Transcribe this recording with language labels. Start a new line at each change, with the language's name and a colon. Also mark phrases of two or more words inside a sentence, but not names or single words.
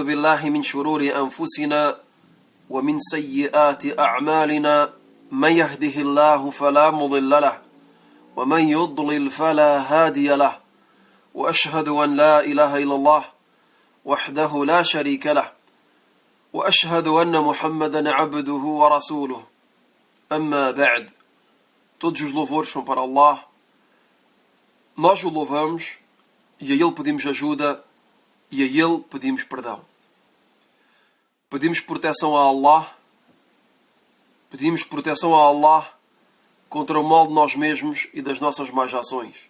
Arabic: بالله من شرور أنفسنا ومن سيئات أعمالنا من يهده الله فلا مضل له ومن يضلل فلا هادي له وأشهد أن لا إله إلا الله وحده لا شريك له وأشهد أن محمدا عبده ورسوله أما بعد.
Portuguese: Todos os louvores são para Allah. Nós o louvamos e a Ele pedimos ajuda e a Ele pedimos perdão. Pedimos proteção a Allah. Pedimos proteção a Allah contra o mal de nós mesmos e das nossas más ações.